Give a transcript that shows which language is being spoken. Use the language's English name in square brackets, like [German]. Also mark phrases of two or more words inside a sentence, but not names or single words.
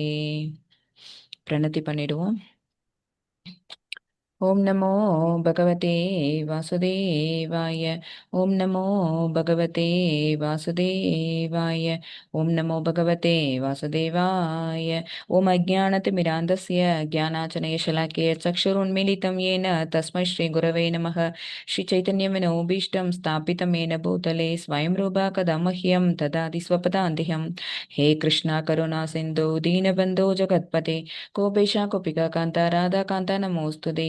[Tamil] பிரணதி பண்ணிடுவோம். [Sanskrit] ओम् नमो भगवते वासुदेवाय. ओम् नमो भगवते वासुदेवाय. ओम् नमो भगवते वासुदेवाय. ओम् अज्ञानतिमिरान्धस्य ज्ञानाचनयशलाकया चक्षुरुन्मीलितं येन तस्मै श्रीगुरवे नमः. श्रीचैतन्यमनोभीष्टं स्थापितं येन भूतले स्वयं रूपा कदा मह्यं ददाति स्वपदान्तिकं. हे कृष्णा करुणा सिन्धो दीनबन्धो जगत्पते गोपेशा गोपिका कान्ता राधा कान्ता नमोऽस्तुते.